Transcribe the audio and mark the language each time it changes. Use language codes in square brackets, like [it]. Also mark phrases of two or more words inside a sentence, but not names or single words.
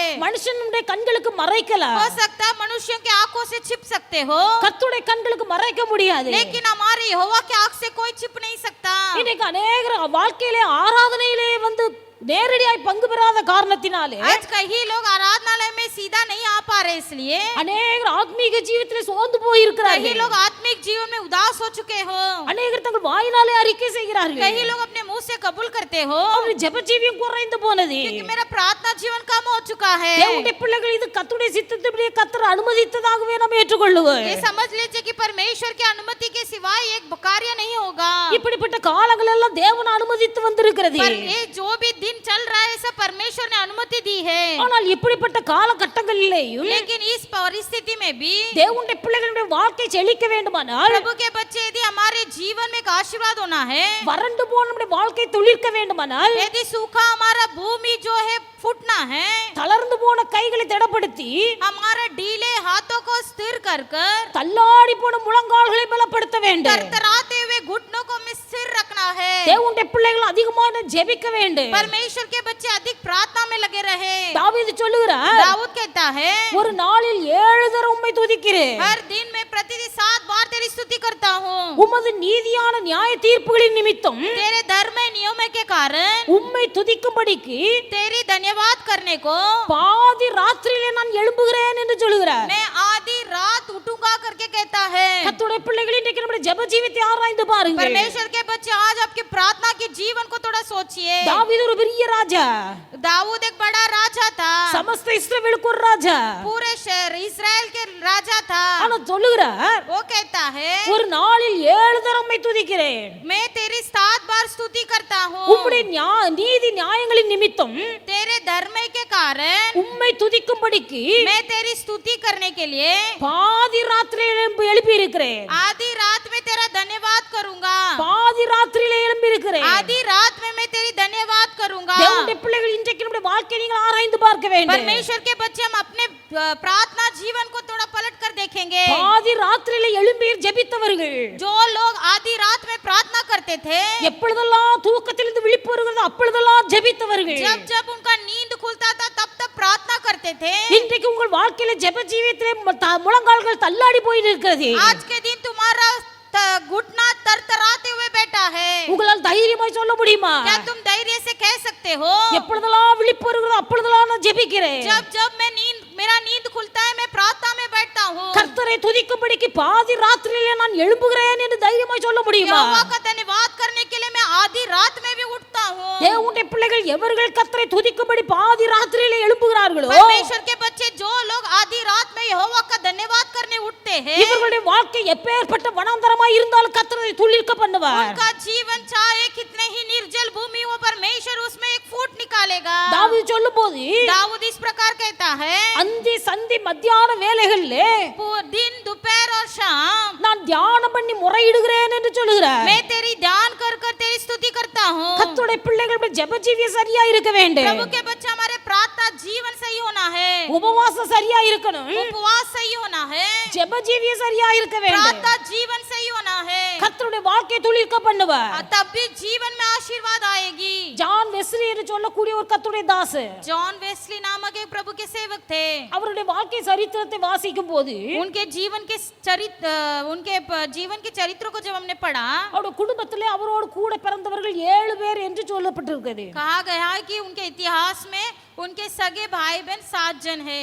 [ta] மனுஷனுடைய கண்களுக்கு மறைக்கலாம், [hi] हो सकता है मनुष्यों की आंखों से छिप सकते हो, [ta] கர்த்தருடைய கண்களுக்கு மறைக்க முடியாது. [hi] लेकिन हमारे यहोवा की आंख से कोई छिप नहीं सकता। [ta] இன்னைக்கு அநேகர் வாழ்க்கையிலே ஆராதனையிலே வந்து நேரடியாய் பங்கு பெறாத காரணத்தினாலே [hi] आज कई लोग आराधनालय में सीधा नहीं आ पा रहे, इसलिए [ta] அநேகர் ஆத்மீக ஜீவிதத்திலே சோர்ந்து போய் [hi] कई [ta] இருக்கிறார்கள். [hi] लोग आत्मिक जीवन में उदास हो चुके हो। [ta] அநேகர் தங்கள் வாயினாலே அறிக்கை செய்கிறார்கள், [hi] कई लोग अपने मुंह से कबूल करते हो [ta] அவருடைய ஜெப ஜீவியம் குறைந்து போனது. [hi] कि मेरा प्रार्थना जीवन कम हो चुका है। [ta] தேவனுடைய பிள்ளைகள், இது கர்த்தருடைய சித்தத்தின்படி கர்த்தர் அனுமதித்ததாகவே நாம் ஏற்றுக்கொள்ளுவோம். [hi] ये समझ लीजिए कि परमेश्वर की अनुमति के सिवाय एक कार्य नहीं होगा। [ta] இப்படிப்பட்ட காலங்கள் எல்லாம் தேவன் அனுமதித்து வந்திருக்கிறது. [hi] पर ये जो भी दिन चल रहा है सब परमेश्वर ने अनुमति दी है। [ta] ஆனால் இப்படிப்பட்ட காலகட்டங்களிலேயும் [hi] लेकिन इस परिस्थिति में भी [ta] தேவனுடைய பிள்ளைகளுடைய வாழ்க்கை செழிக்க வேண்டுமானால், [hi] प्रभु के बच्चे, यदि हमारे जीवन में एक आशीर्वाद होना है, [ta] வறண்டு போன நம்முடைய வாழ்க்கை துளிர்க்க வேண்டுமானால், [hi] यदि सूखा हमारा भूमि जो है फूटना है, [ta] தளர்ந்து போன கைகளை திடப்படுத்தி [hi] हमारा ढीले हाथों को स्थिर कर कर [ta] தள்ளாடி போன முழங்கால்களை பலப்படுத்த வேண்டும். [hi] तरतराते हुए घुटनों को हमें स्थिर रखना है। [ta] தேவனுடைய பிள்ளைகள் அதிகமாக ஜெபிக்க வேண்டும். [hi] परमेश्वर के बच्चे अधिक प्रार्थना में लगे रहे। [ta] தாவீது சொல்லுகிறார், [hi] दाऊद कहता है, [ta] ஒரு நாளில் 7 தடவை உம்மை துதிக்கிறேன், [hi] हर दिन में प्रतिदिन 7 बार तेरी स्तुति करता हूँ। [ta] உமது நீதியான நியாய தீர்ப்புகளின் நிமித்தம் [hi] तेरे धर्म नियमों के कारण [ta] உம்மை துதிக்கும்படிக்கு [hi] तेरी धन्यवाद करने को [ta] பாதி ராத்திரியிலே நான் எழும்புகிறேன் என்று சொல்லுகிறார். [hi] मैं आधी रात उठूंगा करके कहता है। [ta] கர்த்தருடைய பிள்ளைகள், இன்றைக்கு நம்முடைய ஜெப ஜீவித்தை ஆராய்ந்து பாருங்கள். [hi] परमेश्वर के बच्चे, आज आपके प्रार्थना के जीवन को थोड़ा सोचिए। [ta] தாவீது ஒரு பெரிய ராஜா, [hi] दाऊद एक बड़ा राजा था, [ta] சமஸ்த இஸ்ரவேலுக்கு ஒரு ராஜா. [hi] पूरे शहर इस्राएल के राजा था। [ta] ஆனா சொல்லுகிறார், [hi] वो कहता है, [ta] ஒரு நாளில் 7 தடவை உம்மை துதிக்கிறேன், [hi] मैं तेरी 7 बार स्तुति करता हूँ। [ta] உம்முடைய நீதி நியாயங்களின் நிமித்தம் [hi] तेरे धर्म के कारण [ta] உம்மை துதிக்கும்படிக்கு [hi] मैं तेरी स्तुति करने के लिए [ta] பாதி ராத்திரியிலே எழுப்பி இருக்கிறேன். [hi] आधी रात में तेरा धन्यवाद करूंगा। [ta] பாதி ராத்திரியிலே எழுப்பி இருக்கிறேன். [hi] आधी रात में मैं तेरी धन्यवाद करूंगा। [ta] தேவனுடைய பிள்ளைகள், இன்றைக்கு நம்முடைய வாழ்க்கையை நீங்கள் ஆராய்ந்து பார்க்க வேண்டும். [hi] परमेश्वर के बच्चे, हम अपने प्रार्थना जीवन को थोड़ा पलट कर देखेंगे। [ta] பாதி ராத்திரியிலே எழும்பி ஜெபித்தவர்கள், [hi] जो लोग आधी रात में प्रार्थना करते थे, [ta] எப்பொழுதெல்லாம் தூக்கத்திலிருந்து விழிப்பு வருகிறதோ அப்பொழுதெல்லாம் ஜெபித்தவர்கள், [hi] जब जब उनका नींद खुलता था तब तब प्रार्थना करते थे। [ta] இன்றைக்கு உங்கள் வாழ்க்கையில ஜெப ஜீவியத்திலே முழங்கால்கள் தள்ளாடி போய் இருக்கிறது. [hi] आज के दिन तुम्हारा घुटना तरतराते हुए बैठा है। [ta] உங்களால் தைரியமாய் சொல்ல முடியுமா? [hi] क्या तुम धैर्य से कह सकते हो, [ta] எப்பொழுதெல்லாம் விழிப்பு வருகிறதோ அப்பொழுதெல்லாம் நான் ஜெபிக்கிறேன். [hi] जब जब मैं मेरा नींद खुलता है मैं प्रार्थना में बैठता हूँ। [ta] கர்த்தர் கர்த்தரை துதிக்கும்படிக்கு பாதி ராத்திரியிலே நான் எழும்புகிறேன் என்று தைரியமாய் சொல்ல முடியுமா? [hi] यहोवा का धन्यवाद करने के लिए मैं आधी रात में भी उठता हूँ। [ta] தேவனுடைய பிள்ளைகள் எவர்கள் கர்த்தரை துதிக்கும்படி பாதி ராத்திரியிலே எழும்புகிறார்களோ [hi] परमेश्वर के बच्चे जो लोग आधी रात में यहोवा का धन्यवाद करने उठते हैं, [ta] இவர்களுடைய வாழ்க்கை எப்பேற்பட்ட வனாந்தரமாய் இருந்தாலும் கர்த்தரை துளிர்க்க பண்ணுவார். [hi] उनका जीवन चाहे कितने ही निर्जल भूमि हो, परमेश्वर उसमें एक फूट निकालेगा। [ta] தாவீது சொல்லும்போது [hi] दाऊद इस प्रकार कहता है, [ta] அந்தி சந்தி மத்தியான வேளைகளிலே [hi] दिन दोपहर और शाम [ta] நான் தியானம் பண்ணி முறையிடுகிறேன் என்று சொல்லுகிறார். [hi] मैं तेरी ध्यान कर कर तेरी स्तुति करता हूँ। [ta] கர்த்தருடைய பிள்ளைகள் ஜெப ஜீவியம் சரியா இருக்க வேண்டும். [hi] प्रभु के बच्चे हमारे प्रार्थना जीवन सही होना है, [ta] உபவாசம் சரியா இருக்கணும். [hi] उपवास सही होना है, [ta] ஜெப ஜீவியம் சரியா இருக்க வேண்டும். [hi] प्रार्थना जीवन सही होना है, [ta] கர்த்தருடைய வாழ்க்கையை துளிர்க்க பண்ணுவார். [hi] तब भी जीवन में आशीर्वाद आएगी। [ta] ஜான் வெஸ்லி என்று சொல்லக்கூடிய ஒரு கர்த்தருடைய தாஸ், [hi] जॉन वेस्ली नामक एक प्रभु के सेवक थे। [ta] அவருடைய வாழ்க்கை சரித்திரத்தை வாசிக்கும் போது [hi] उनके जीवन के चरित्र को जब हमने पढ़ा, [ta] அவருடைய குடும்பத்திலே அவரோடு கூட பிறந்தவர்கள் 7 பேர் என்று சொல்லப்பட்டிருக்கிறது. [hi] कहा गया है कि उनके इतिहास में उनके सगे भाई बहन 7 जन हैं।